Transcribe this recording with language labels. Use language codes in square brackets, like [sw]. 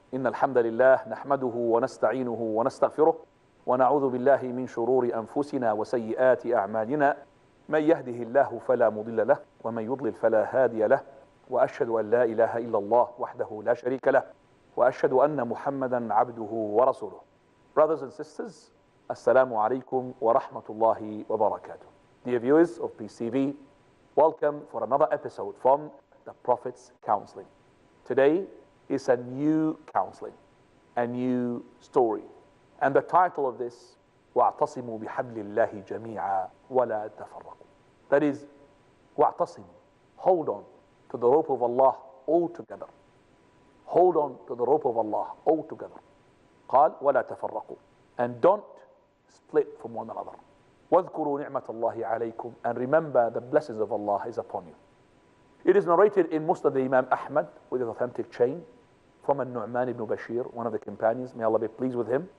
[ar] إن الحمد لله نحمده ونستعينه ونستغفره ونعوذ بالله من شرور أنفسنا وسيئات أعمالنا. من يهده الله فلا مضل له ومن يضلل فلا هادي له وأشهد أن لا إله إلا الله وحده لا شريك له وأشهد أن محمدا عبده ورسوله. [en] Brothers and sisters, Assalamu alaikum wa rahmatullahi wa barakatuh. Dear viewers of PCV, welcome for another episode from the Prophet's Counseling. Today is a new counseling, a new story. And the title of this, [ar] وَاعْتَصِمُوا بِحَبْلِ اللَّهِ جَمِيعًا وَلَا تَفَرَّقُوا. [en] That is, وَاعْتَصِمُوا. Hold on to the rope of Allah all together. Hold on to the rope of Allah all together. [ar] قال وَلَا تَفَرَّقُوا. [en] And don't split from one another. [ar] وَاذْكُرُوا نِعْمَةَ اللَّهِ عَلَيْكُمْ. [en] And remember the blessings of Allah is upon you. It is narrated in Musnad Imam Ahmad with an authentic chain from An-Nu'man ibn Bashir, one of the companions, may Allah be pleased with him.